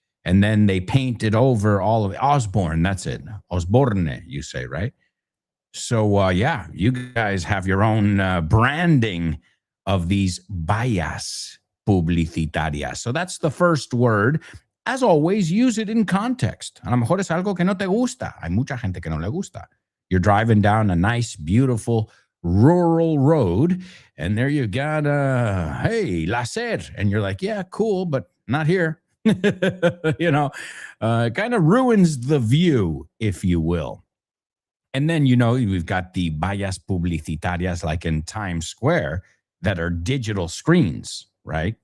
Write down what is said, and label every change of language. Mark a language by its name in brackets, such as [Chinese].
[English] And then they painted over all of it. Osborne, that's it. Osborne, you say, right? So, yeah, you guys have your own branding of these vallas publicitarias. So that's the first word. As always, use it in context. [Spanish] A lo mejor es algo que no te gusta. Hay mucha gente que no le gusta. [English] You're driving down a nice, beautiful, rural road, and there you got, hey, láser. And you're like, yeah, cool, but not here. It kind of ruins the view, if you will. And then, we've got the vallas publicitarias like in Times Square that are digital screens, right?